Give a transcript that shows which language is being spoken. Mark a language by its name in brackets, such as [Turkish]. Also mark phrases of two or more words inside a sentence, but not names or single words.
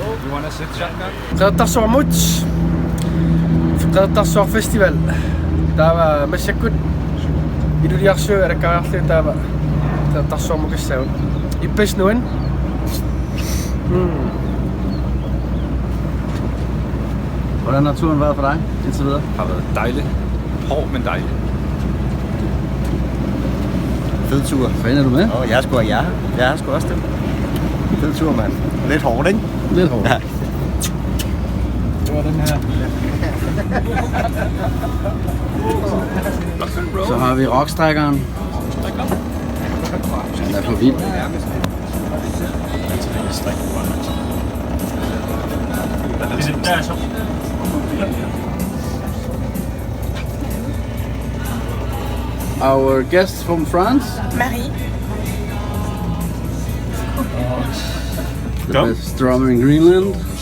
[English] want to sit shotgun? [Kalaallisut] Qeqertarsuaq Qeqertarsuaq festival. Taava massakkut Ilulissat alakkaarlu taava Qeqertarsuaq mukissagut. Ippasnuan. [Danish] Hvordan har turen været for dig indtil videre? Har været dejligt. Hård, men dejligt. Fed tur. Hvad er du med? Jeg har sgu også det. Fed tur, mand. Lidt hårdt, ikke? Lidt hårdt. Ja. Det var den her. Så har vi rockstrækkeren. Den er for vild. [English] Our guest from France. Marie. The best drummer in Greenland.